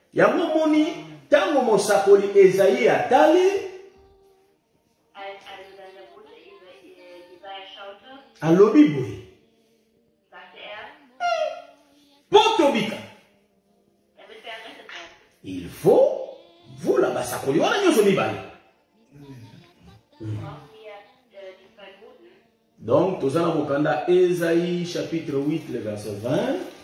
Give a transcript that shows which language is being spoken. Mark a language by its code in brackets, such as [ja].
[ln] Yango moni, tango mosakoli Esaïe atali. [de] Als also dann der Bote Jesaja schaute, [ln] Alobi boye. [de] sagte er, [ln] Potobika. [de] damit wir errettet werden. [fr] Il faut, vous là-bas, [ln] sakoli, wana nyoso mibale. [de] Brauchen wir die zwei Boten. [fr] Donc, [ln] tozana mokanda [fr] Esaïe chapitre 8, le verset 20.